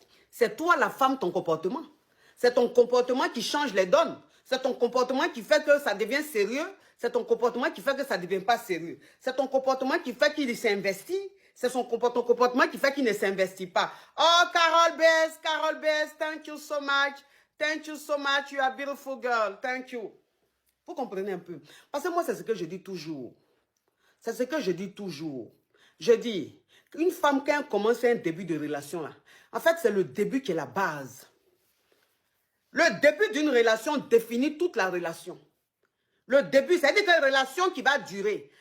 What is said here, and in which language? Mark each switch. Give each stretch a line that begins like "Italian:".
French: C'est toi, la femme, ton comportement. C'est ton comportement qui change les donnes. C'est ton comportement qui fait que ça devient sérieux. C'est ton comportement qui fait que ça ne devient pas sérieux. C'est ton comportement qui fait qu'il s'investit. C'est ton comportement qui fait qu'il ne s'investit pas.
English: Oh, Carol Bess, thank you so much. Thank you so much, you are a beautiful girl. Thank you.
French: Vous comprenez un peu? Parce que moi, c'est ce que je dis toujours. C'est ce que je dis toujours. Je dis, une femme, quand elle commence un début de relation, là, en fait, c'est le début qui est la base. Le début d'une relation définit toute la relation. Le début, c'est-à-dire une relation qui va durer.